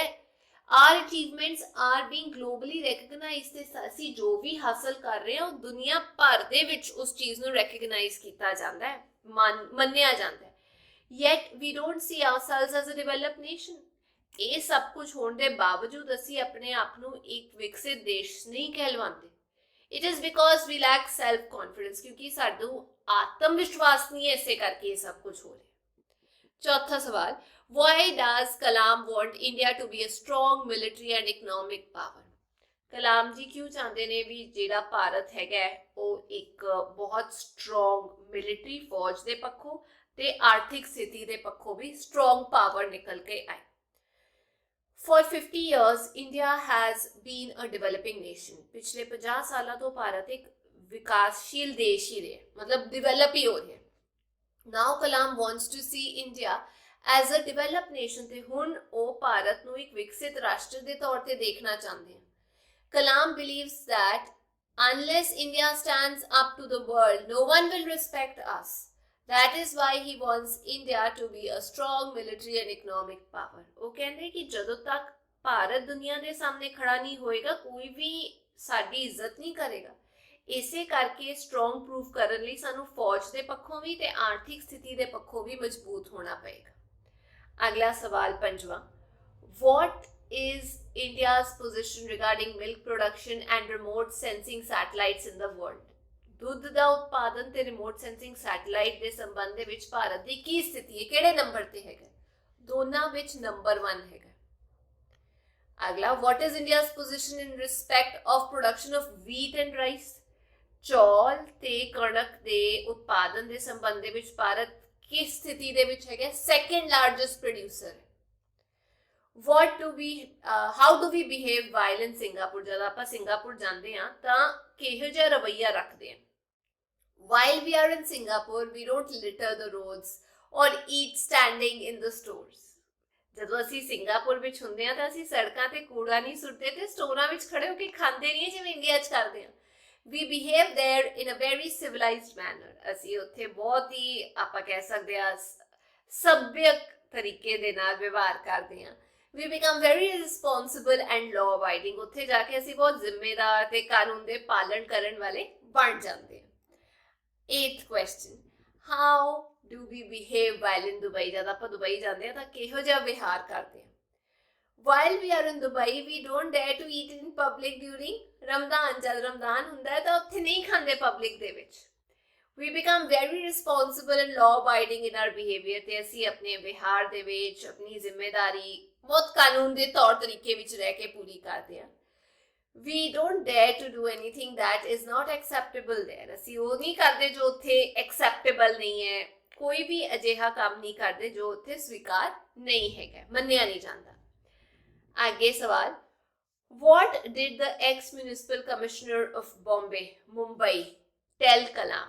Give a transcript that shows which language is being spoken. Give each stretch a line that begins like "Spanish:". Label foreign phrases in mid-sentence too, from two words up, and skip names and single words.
English: Our achievements are being globally recognized
Punjabi: ਤੇ ਅਸੀਂ ਜੋ ਵੀ ਹਾਸਲ ਕਰ ਰਹੇ ਹਾਂ ਉਹ ਦੁਨੀਆ ਭਰ ਦੇ ਵਿੱਚ ਉਸ ਚੀਜ਼ ਨੂੰ ਰੈਕਗਨਾਈਜ਼ ਕੀਤਾ ਜਾਂਦਾ ਹੈ, ਮੰਨਿਆ ਜਾਂਦਾ ਹੈ।
English: Yet we don't see ourselves as a developed nation.
Punjabi: ਇਹ ਸਭ ਕੁਝ ਹੋਣ ਦੇ ਬਾਵਜੂਦ ਅਸੀਂ ਆਪਣੇ ਆਪ ਨੂੰ ਇੱਕ ਵਿਕਸਿਤ ਦੇਸ਼ ਨਹੀਂ ਕਹਿਲਵਾਉਂਦੇ।
English: It is because we lack self-confidence,
Punjabi: ਕਿਉਂਕਿ ਸਾਡੂ ਆਤਮਵਿਸ਼ਵਾਸ ਨਹੀਂ ਹੈ, ਇਸੇ ਕਰਕੇ ਯੇ ਸਭ ਕੁਛ ਹੋ ਰਿਹਾ। ਚੌਥਾ ਸਵਾਲ
English: Why does Kalam want India to be a strong military and economic power?
Punjabi: ਕਲਾਮ ਜੀ ਕਿਉਂ ਚਾਹੁੰਦੇ ਨੇ ਬਈ ਜਿਹੜਾ ਭਾਰਤ ਹੈਗਾ ਉਹ ਇੱਕ ਬਹੁਤ
English: strong military
Punjabi: ਫੌਜ ਦੇ ਪੱਖੋਂ ਤੇ ਆਰਥਿਕ ਸਥਿਤੀ ਦੇ ਪੱਖੋਂ ਵੀ
English: strong power
Punjabi: ਨਿਕਲ ਕੇ ਆਏ।
English: For 50 years, India has been a developing nation।
Punjabi: ਪਿਛਲੇ 50 ਸਾਲ ਤੋਂ ਭਾਰਤ ਇੱਕ ਵਿਕਾਸਸ਼ੀਲ ਦੇਸ਼ ਹੀ ਰਹੇ, ਮਤਲਬ ਡਿਵੈਲਪ ਹੀ ਹੋ ਰਹੇ।
English: Now Kalam wants to see India as a developed nation
Punjabi: ਤੇ ਹੁਣ ਉਹ ਭਾਰਤ ਨੂੰ ਇੱਕ ਵਿਕਸਿਤ ਰਾਸ਼ਟਰ ਦੇ ਤੌਰ ਤੇ ਦੇਖਣਾ ਚਾਹੁੰਦੇ ਹੈਂ।
English: Kalam believes that unless India stands up to the world, no one will respect us। That is why he wants India to be a strong military and economic power।
Punjabi: ਉਹ ਕਹਿੰਦੇ ਕਿ ਜਦੋਂ ਤੱਕ ਭਾਰਤ ਦੁਨੀਆ ਦੇ ਸਾਹਮਣੇ ਖੜਾ ਨਹੀਂ ਹੋਏਗਾ ਕੋਈ ਵੀ ਸਾਡੀ ਇੱਜ਼ਤ ਨਹੀਂ ਕਰੇਗਾ। ਇਸੇ ਕਰਕੇ
English: strong proof
Punjabi: ਕਰਨ ਲਈ ਸਾਨੂੰ ਫੌਜ ਦੇ ਪੱਖੋਂ ਵੀ ਤੇ ਆਰਥਿਕ ਸਥਿਤੀ ਦੇ ਪੱਖੋਂ ਵੀ ਮਜ਼ਬੂਤ ਹੋਣਾ ਪਏਗਾ। ਅਗਲਾ ਸਵਾਲ ਪੰਜਵਾਂ,
English: what is India's position regarding milk production and remote sensing satellites in the world?
Punjabi: ਦੁੱਧ ਦਾ ਉਤਪਾਦਨ ਤੇ
English: remote sensing satellite
Punjabi: ਦੇ ਸੰਬੰਧ ਦੇ ਵਿੱਚ ਭਾਰਤ ਦੀ ਕੀ ਸਥਿਤੀ ਹੈ, ਕਿਹੜੇ ਨੰਬਰ ਤੇ ਹੈਗਾ? ਦੋਨਾਂ ਵਿੱਚ ਨੰਬਰ 1 ਹੈਗਾ। ਅਗਲਾ,
English: what is India's position in respect of production of wheat and rice?
Punjabi: ਚੌਲ ਤੇ ਕਣਕ ਦੇ ਉਤਪਾਦਨ ਦੇ ਸੰਬੰਧ ਦੇ ਵਿੱਚ ਭਾਰਤ ਕਿਸ ਸਥਿਤੀ ਦੇ ਵਿੱਚ ਹੈਗਾ?
English: second largest producer. how do we behave while in Singapore?
Punjabi: ਜਦ ਆਪਾਂ ਸਿੰਗਾਪੁਰ ਜਾਂਦੇ ਹਾਂ ਤਾਂ ਕਿਹੋ ਜਿਹਾ ਰਵੱਈਆ ਰੱਖਦੇ ਹਾਂ?
English: While we are in Singapore, we don't litter the roads or eat standing in the stores.
Punjabi: ਜਦੋਂ ਅਸੀਂ ਸਿੰਗਾਪੁਰ ਵਿੱਚ ਹੁੰਦੇ ਹਾਂ ਤਾਂ ਅਸੀਂ ਸੜਕਾਂ ਤੇ ਕੂੜਾ ਨਹੀਂ ਸੁੱਟਦੇ ਤੇ ਸਟੋਰਾਂ ਵਿੱਚ ਖੜੇ ਹੋ ਕੇ ਖਾਂਦੇ ਨਹੀਂ ਜਿਵੇਂ ਇੰਡੀਆ 'ਚ ਕਰਦੇ ਹਾਂ।
English: We behave there in a very civilized manner.
Punjabi: ਅਸੀਂ ਉੱਥੇ ਬਹੁਤ ਹੀ ਆਪਾਂ ਕਹਿ ਸਕਦੇ ਹਾਂ ਸਭਿਅਕ ਤਰੀਕੇ ਦੇ ਨਾਲ ਵਿਵਹਾਰ ਕਰਦੇ ਹਾਂ।
English: We become very responsible and law abiding.
Punjabi: ਉੱਥੇ ਜਾ ਕੇ ਅਸੀਂ ਬਹੁਤ ਜ਼ਿੰਮੇਦਾਰ ਤੇ ਕਾਨੂੰਨ ਦੇ ਪਾਲਣ ਕਰਨ ਵਾਲੇ ਬਣ ਜਾਂਦੇ ਹਾਂ।
English: 8th question, how do we behave while in Dubai?
Punjabi: ਜਦ ਆਪਾਂ ਦੁਬਈ ਜਾਂਦੇ ਹਾਂ ਤਾਂ ਕਿਹੋ ਜਿਹਾ ਵਿਹਾਰ ਕਰਦੇ ਹਾਂ?
English: While we are in Dubai, we don't dare to eat in public during Ramadan.
Punjabi: ਜਦ ਰਮਜ਼ਾਨ ਹੁੰਦਾ ਹੈ ਤਾਂ ਉੱਥੇ ਨਹੀਂ ਖਾਂਦੇ ਪਬਲਿਕ ਦੇ ਵਿੱਚ।
English: We become very responsible and law abiding in our behavior.
Punjabi: ਤੇ ਅਸੀਂ ਆਪਣੇ ਵਿਹਾਰ ਦੇ ਵਿੱਚ ਆਪਣੀ ਜ਼ਿੰਮੇਦਾਰੀ ਬਹੁਤ ਕਾਨੂੰਨ ਦੇ ਤੌਰ ਤਰੀਕੇ ਵਿੱਚ ਰਹਿ ਕੇ ਪੂਰੀ ਕਰਦੇ ਹਾਂ।
English: We don't dare to do anything that is not acceptable there.
Punjabi: ਅਸੀਂ ਉਹ ਨਹੀਂ ਕਰਦੇ ਜੋ ਉੱਥੇ acceptable ਨਹੀਂ ਹੈ। ਕੋਈ ਵੀ ਅਜਿਹਾ ਕੰਮ ਨਹੀਂ ਕਰਦੇ ਜੋ ਉੱਥੇ ਸਵੀਕਾਰ ਨਹੀਂ ਹੈਗਾ, ਮੰਨਿਆ ਨਹੀਂ ਜਾਂਦਾ। ਅੱਗੇ ਸਵਾਲ,
English: what did the ex-municipal commissioner of Mumbai tell Kalam?